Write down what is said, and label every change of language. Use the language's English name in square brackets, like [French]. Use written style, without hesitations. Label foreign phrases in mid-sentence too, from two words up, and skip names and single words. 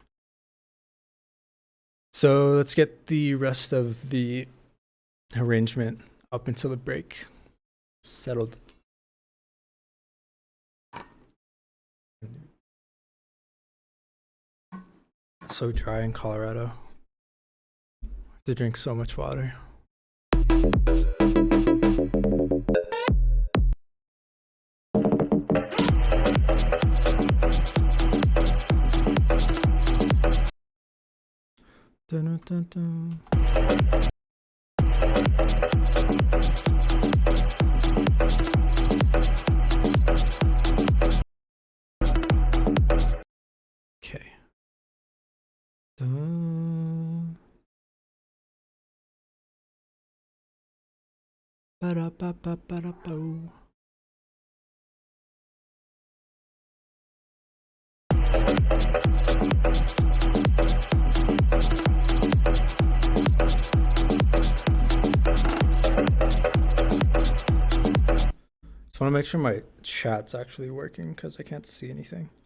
[English] So let's get the rest of the arrangement up until the break settled. So dry in Colorado. I have to drink so much water. Dun, dun, dun. Okay. Dun. Ba-da-ba-ba-ba-da-bo. Just want to make sure my chat's actually working because I can't see anything.